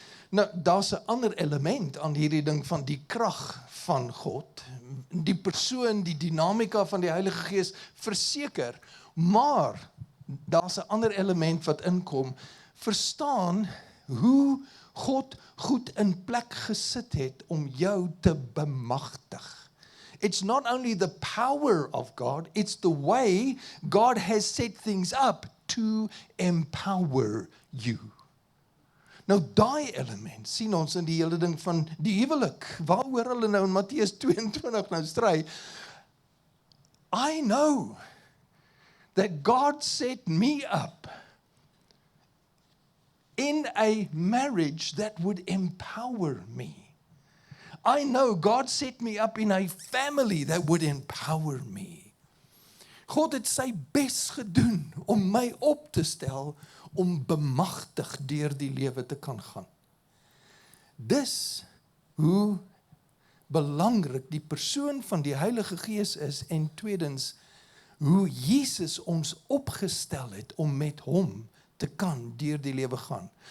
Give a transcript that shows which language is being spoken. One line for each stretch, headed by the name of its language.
Afrikaans: Nou, daar's 'n ander element aan hierdie ding van die krag van God, die persoon, die dinamika van die Heilige Gees verseker, maar daar's 'n ander element wat inkom, verstaan hoe God goed in plek gesit het om jou te bemagtig.
English: It's not only the power of God, it's the way God has set things up to empower you.
Afrikaans: Nou daai element sien ons in die hele ding van die huwelik, waaroor hulle nou in Matteus 22 nou stry.
English: I know that God set me up in a marriage that would empower me. I know God set me up in a family that would empower me.
Afrikaans: God het sy bes gedoen om my op te stel, om bemagtig deur die lewe te kan gaan. Dis hoe belangrik die persoon van die Heilige Gees is, en tweedens, hoe Jesus ons opgestel het om met hom te kan deur die lewe gaan.